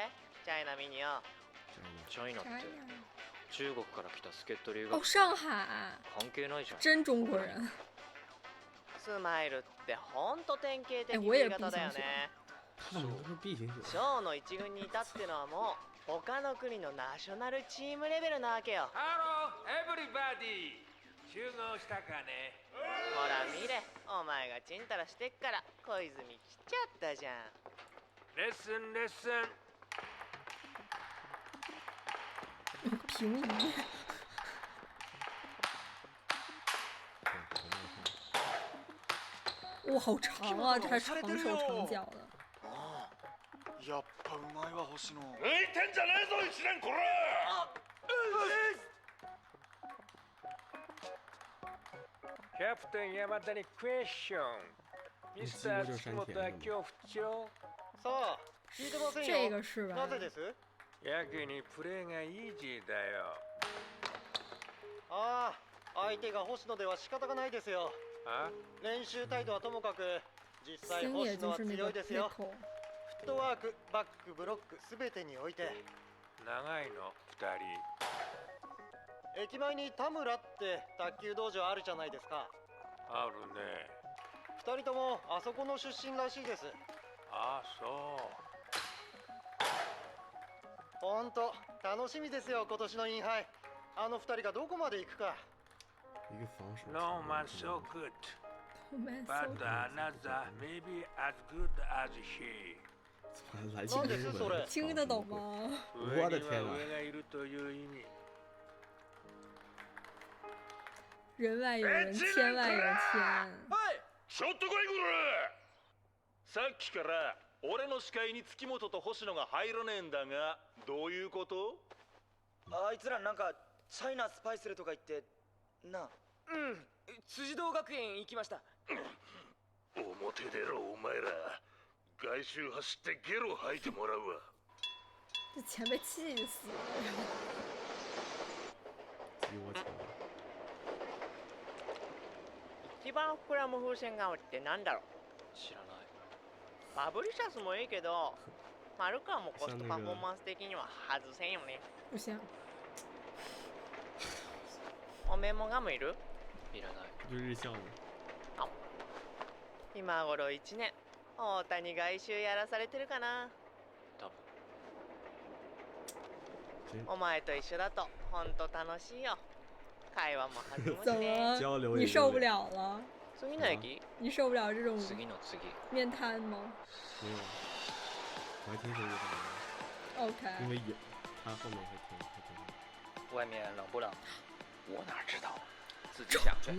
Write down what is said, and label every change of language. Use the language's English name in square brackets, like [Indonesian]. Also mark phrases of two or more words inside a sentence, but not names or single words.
[Japanese] チャイナミニよ。チャイナって中国から来た助っ人留 [Chinese] 哦， [Japanese] 学 [Chinese] 上海， [Japanese] 関係ないじゃん。 [Chinese] 真中国人。 [Japanese] スマイルってほんと典型的 [Chinese] 我也 [Japanese] B 型だよね。 [Chinese] 他们都是 B 型血。 [Japanese] ショーの一軍にいたってのはもう他の国のナショナルチームレベルなわけよ。 [English] Hello everybody [Japanese] 集合したかね。ほら見れ、お前がちんたらしてっから小泉来ちゃったじゃん。 [English] lesson lesson. [Chinese] 平移。哇，好长啊！这还长手长脚的。 [Japanese] やっぱうまいわ星野。抜いてんじゃねえぞ一年こら。キャプテン山田にクエスチョン。ミスター月本は今日不調。さあ、聞いてませんよ。 [Chinese] 这个是吧？ [Japanese] なぜです？やけにプレーがイージーだよ。ああ、相手が星野では仕方がないですよ。あ？練習態度はともかく、実際星野星野は [Chinese] 就是那个 [Japanese] 強いですよ。 Nico。フットワーク、バック、ブロック、すべてにおいて。長いの二人。駅前に田村って卓球道場あるじゃないですか。あるね。二人ともあそこの出身らしいです。ああそう。ほんと楽しみですよ今年のインハイ。あの二人がどこまで行くか。 [Chinese] 一个防守。 [English] No man so good, [Chinese] 我们 [English] but another maybe as good as he. [Chinese] 来劲 [Japanese] なんですそれ。 [Chinese] 听得懂吗？我的天哪！ [Japanese] 上がいるという意味。 [Chinese] 人外有人，天外有天。 [Japanese] ちょっと来いこら。さっきから俺の視界に月本と星野が入らねえんだが、どういうこと？あいつらなんかチャイナスパイスルとか言ってな。辻堂学園行きました。表出ろお前ら。外周走ってゲロ吐いてもらうわ。 [Chinese] 这钱被气死了。激我钱。 [Japanese] 一番膨らむ風船顔ってなんだろう。知らない。ファブリシャスもいいけど、丸川もコストパフォーマンス的には外せんよね。 [Chinese] 不行。 [Japanese] おめえもガムいる？いらない。 [Chinese] 就日向的。 [Japanese] 今頃1年。大谷外周やらされてるかな。多分。お前と一緒だとほんと楽しいよ。会話も弾むし [Chinese] 怎 [Japanese] ね。 [Chinese] 么？你受不了了？ [Japanese] 次の駅？ [Chinese] 你受不了这种 [Japanese] 次の次。 [Chinese] 面瘫吗？没有，我还挺喜欢他的。 OK。因为有他后面还挺。外面冷不冷？我哪知道？自己想呗。